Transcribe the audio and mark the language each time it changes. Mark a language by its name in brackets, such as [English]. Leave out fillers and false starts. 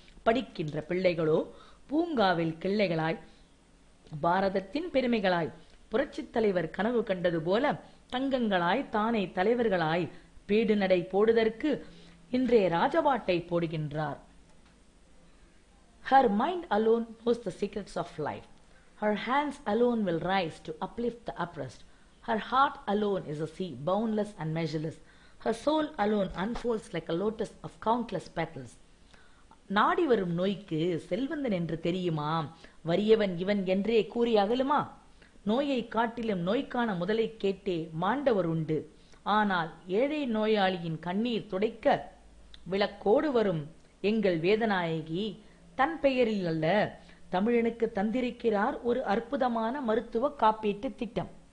[Tamil] படிக்கின்ற பிள்ளைகளோ பூங்காவில் கிள்ளைகளாய், பாரதத்தின் பெருமைகளாய், புரட்சி தலைவர் கனவு கண்டது போல தங்கங்களாய் தானே தலைவர்களாய் பீடு நடை போடுதற்கு இன்றைய ராஜபாட்டை போடுகின்றார். [English] Her mind alone knows the secrets of life. Her hands alone will rise to uplift the oppressed. Her heart alone is a sea, boundless and measureless. Her soul alone unfolds like a lotus of countless petals. [Tamil] நாடி வரும் நோய்க்கு செல்வந்தன் என்று தெரியுமா, வறியவன் இவன் என்றே கூறி அகலுமா? நோயை காட்டிலும் நோய்க்கான முதலை கேட்டே மாண்டவர் உண்டு. ஆனால் ஏழை நோயாளியின் கண்ணீர் துடைக்க விளக்கோடு வரும் எங்கள் வேதநாயகி தன் பெயரில் அல்ல, தமிழனுக்கு தந்திருக்கிறார் ஒரு அற்புதமான மருத்துவ காப்பீட்டு திட்டம்.